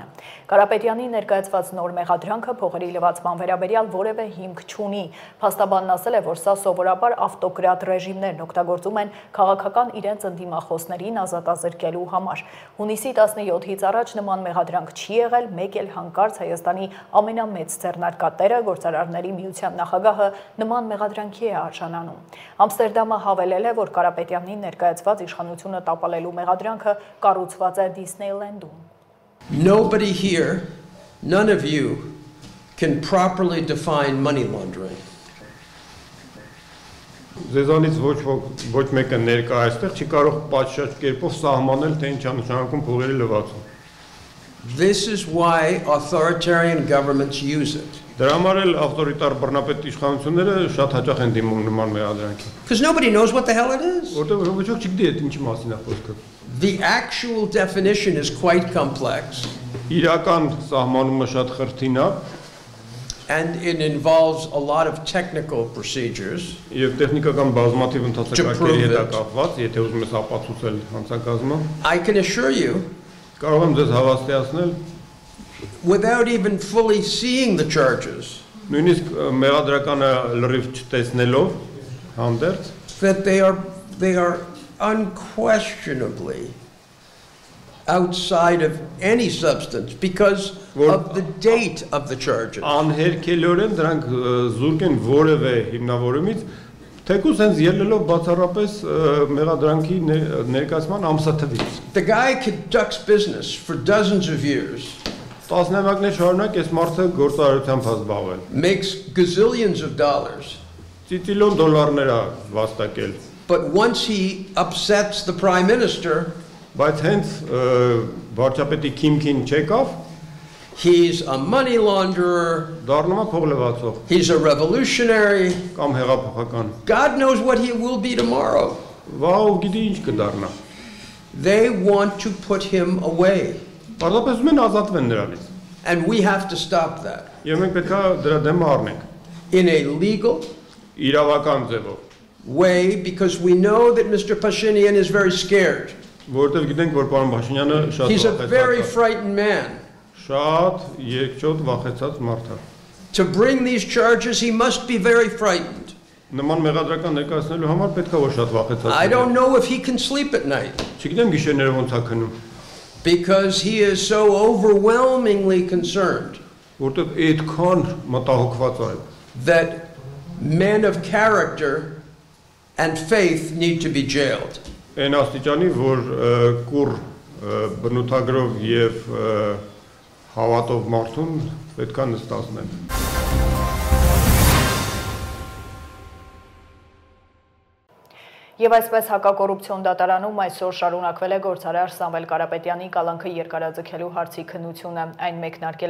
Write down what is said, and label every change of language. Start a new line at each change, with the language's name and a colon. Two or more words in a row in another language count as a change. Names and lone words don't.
Armenian: Կարապետյանի ներկայացված նոր մեղադրանքը փողերի լվացման վերաբերյալ որևէ հիմք չունի։ Փաստաբանն ասել է, որ սա սովորաբար ավտոկրատ ռեժիմներն օգտագործում են քաղաքական իրենց ընդդիմախոսներին ազատազրկելու համար։ Հունիսի 17-ից առաջ նման մեղադրանք չի եղել, մեկ էլ հանկարծ Հայաստանի ամենամեծ ձեռնարկատերը գործարարների միության նախագահը նման մեղադրանքի է արժանանում։ Ամստերդամը հավելել է, որ Կարապետյանին ներկայացված իշխանությունը տապալելու մեղադրանքը կառուցված է Դիսնեյլենդում։
English: Nobody here, none of you can properly define money laundering.
Armenian: Ձեզանից ոչ մեկը ներկա այստեղ չի կարող պատշաճ կերպով սահմանել, թե ինչ է նշանակում փողերի լվացում։
English: This is why authoritarian governments use it.
Armenian: Դրա համար էլ ավտորիտար բռնապետ իշխանությունները շատ հաճախ են դիմում նման մեղադրանքի։
English: Because nobody knows what the hell it is.
Armenian: Որտեղ ոչ ոք չգիտի այդ ինչի մասին է խոսքը։
English: The actual definition is quite complex.
Armenian: Իրական սահմանումը շատ խրթին է։
English: And it involves a lot of technical procedures.
Armenian: Եվ տեխնիկական բազմաթիվ ընթացակարգերի հետ է կապված, եթե ուզում ես ապացուցել հանցագազմը։
English: I can assure you,
Armenian: կարող եմ ձեզ հավաստիացնել,
English: without even fully seeing the charges,
Armenian: նույնիսկ մեղադրականը լրիվ չտեսնելով, հանդերձ,
English: that they are unquestionably outside of any substance because of the date of the charges.
Armenian: Անհերքելորեն դրանք զուրկ են որևէ հիմնավորումից, թեկուզ հենց ելնելով բացառապես մեղադրանքի ներկայացման ամսաթվից։
English: The guy conducts business for dozens of years.
Armenian: Տասնամյակներ շարունակ այս մարդը գործարարությամբ զբաղվել։
English: Makes gazillions of dollars.
Armenian: Ծիծիլիոն դոլարներ է վաստակել։
English: But once he upsets the prime minister,
Armenian: բայց հենց վարչապետի քիմքին չեկավ,
English: he's a money launderer,
Armenian: դառնում է փողլվացող,
English: he's a revolutionary,
Armenian: կամ հեղափոխական։
English: God knows what he will be tomorrow.
Armenian: Վաղ գիտի ինչ կդառնա։
English: They want to put him away.
Armenian: Պարզապես ուզում են ազատվեն նրանից։
English: And we have to stop that.
Armenian: Եվ մենք պետք է դրա դեմ առնենք։
English: In a legal,
Armenian: իրավական ձևով
English: way, because we know that Mr. Pashinyan is very scared.
Armenian: Որտեղ գիտենք, որ պարոն Փաշինյանը շատ
English: He's a very frightened man.
Armenian: Շատ երկչոտ վախեցած մարդ է։
English: To bring these charges, he must be very frightened.
Armenian: Նման մեղադրական ներկայացնելու համար պետք է որ շատ վախեցած։
English: I don't know if he can sleep at night.
Armenian: Չգիտեմ գիշերները ոնց է քնում։
English: Because he is so overwhelmingly concerned.
Armenian: Որտեղ այդքան մտահոգված է։
English: That men of character and faith need to be jailed.
Armenian: Այն աստիճանի, որ կուր բնութագրով եւ հավատով մարդուն պետք է նստացնեն։ Եվ այսպես հակակոռուպցիոն դատարանում այսօր շարունակվել է գործարար Սամվել Կարապետյանի կալանքը երկարաձգելու հարցի քննությունը։ Այն մեկնարկել